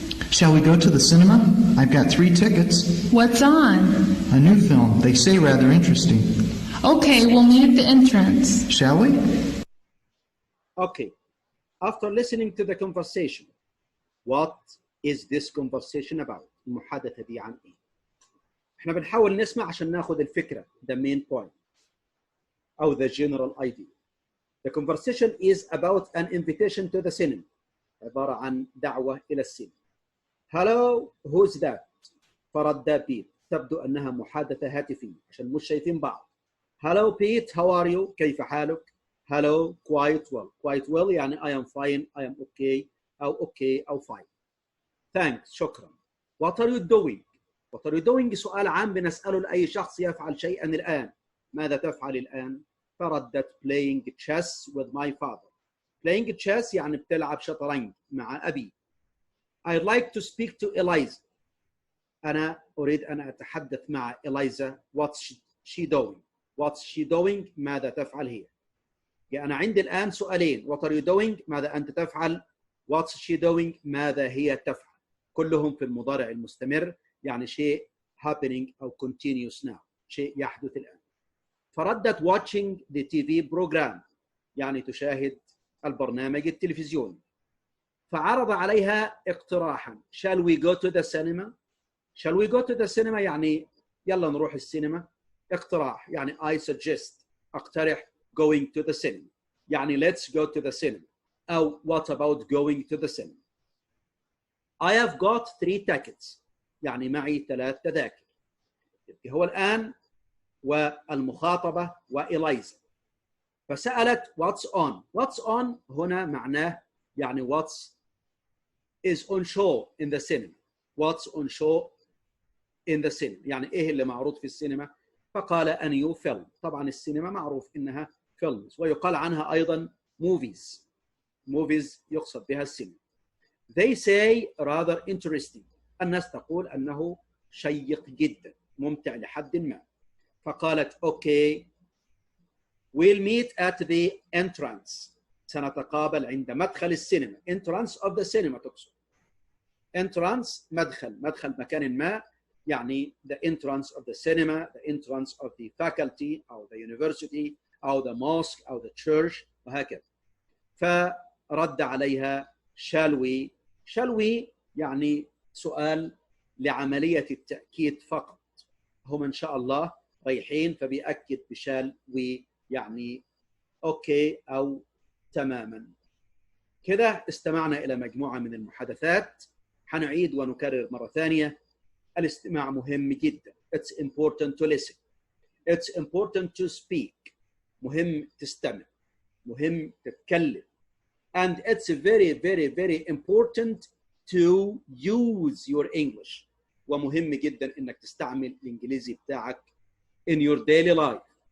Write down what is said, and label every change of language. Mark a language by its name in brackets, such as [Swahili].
[English] Shall we go to the cinema? I've got 3 tickets. What's on? A new film. They say rather interesting. Okay, we'll meet at the entrance. Shall we? Okay. After listening to the conversation, what is this conversation about? [Arabic] المحادثة دي عن إيه؟ إحنا بنحاول نسمع عشان ناخد الفكرة, [English] the main point, [Arabic] أو [English] the general idea. The conversation is about an invitation to the cinema. [Arabic] عبارة عن دعوة إلى السينما. [English] Hello, who's that? [Arabic] فرد بيت. تبدو أنها محادثة هاتفية عشان مش شايفين بعض. [English] Hello Pete, how are you? [Arabic] كيف حالك? [English] Hello, quite well. Quite well [Arabic] يعني [English] I am fine, I am okay, [Arabic] أو [English] okay أو fine. Thanks, [Arabic] شكرا. [English] What are you doing? What are you doing [Arabic] سؤال عام بنسأله لأي شخص يفعل شيئا الآن. ماذا تفعل الآن؟ فردت [English] playing chess with my father. Playing chess [Arabic] يعني بتلعب شطرنج مع أبي. [English] I'd like to speak to Eliza. [Arabic] أنا أريد أن أتحدث مع إلايزا. [English] What's she doing? What's she doing? [Arabic] ماذا تفعل هي؟ يعني أنا عندي الآن سؤالين. [English] What are you doing? [Arabic] ماذا أنت تفعل؟ [English] What's she doing? [Arabic] ماذا هي تفعل؟ كلهم في المضارع المستمر يعني شيء [English] happening [Arabic] أو [English] continuous now. [Arabic] شيء يحدث الآن. فردت [English] watching the TV program [Arabic] يعني تشاهد البرنامج التلفزيوني. فعرض عليها اقتراحا. [English] Shall we go to the cinema? Shall we go to the cinema [Arabic] يعني يلا نروح السينما. اقتراح يعني [English] I suggest [Arabic] أقترح [English] going to the cinema [Arabic] يعني [English] let's go to the cinema [Arabic] أو [English] what about going to the cinema. I have got 3 tickets [Arabic] يعني معي 3 تذاكر. هو الآن والمخاطبة وإلايزا. فسألت [English] what's on. What's on [Arabic] هنا معناه يعني [English] what's is on show in the cinema. What's on show in the cinema [Arabic] يعني إيه اللي معروض في السينما. فقال [English] a new film. [Arabic] طبعا السينما معروف إنها [English] films [Arabic] ويقال عنها أيضا [English] movies. movies [Arabic] يقصد بها السينما. [English] They say rather interesting. [Arabic] الناس تقول أنه شيق جدا ممتع لحد ما. فقالت [English] okay we'll meet at the entrance. [Arabic] سنتقابل عند مدخل السينما. [English] entrance of the cinema [Arabic] تقصد. [English] entrance [Arabic] مدخل مكان ما يعني [English] the entrance of the cinema, the entrance of the faculty [Arabic] أو [English] the university أو the mosque أو the church [Arabic] وهكذا. فرد عليها [English] shall we [Arabic] يعني سؤال لعملية التأكيد فقط. هم إن شاء الله رايحين فبيأكد بشال وي يعني أوكي أو تماما. كده استمعنا إلى مجموعة من المحادثات. حنعيد ونكرر مرة ثانية. الاستماع مهم جدا. [English] It's important to listen. It's important to speak. [Arabic] مهم تستمع. مهم تتكلم. [English] And it's very, very, very important to use your English. [Arabic] ومهم جدا إنك تستعمل الإنجليزي بتاعك [English] in your daily life.